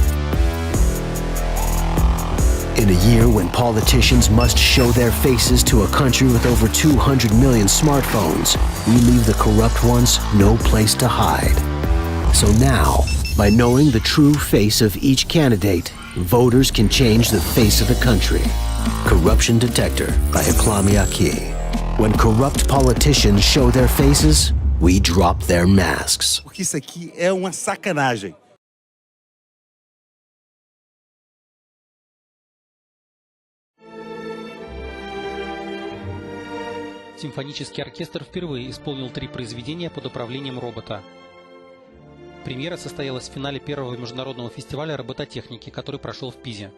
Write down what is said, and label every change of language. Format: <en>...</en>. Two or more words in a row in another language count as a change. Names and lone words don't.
<en>In a year when politicians must show their faces to a country with over 200 million smartphones, we leave the corrupt ones no place to hide. So now, by knowing the true face of each candidate, voters can change the face of the country. Corruption Detector by Aki. When corrupt politicians show their faces, we drop their masks.</en> <pt>Porque isso aqui é uma sacanagem.</pt> <ru>Симфонический оркестр впервые исполнил 3 произведения под управлением робота. Премьера состоялась в финале первого международного фестиваля робототехники, который прошел в Пизе.</ru>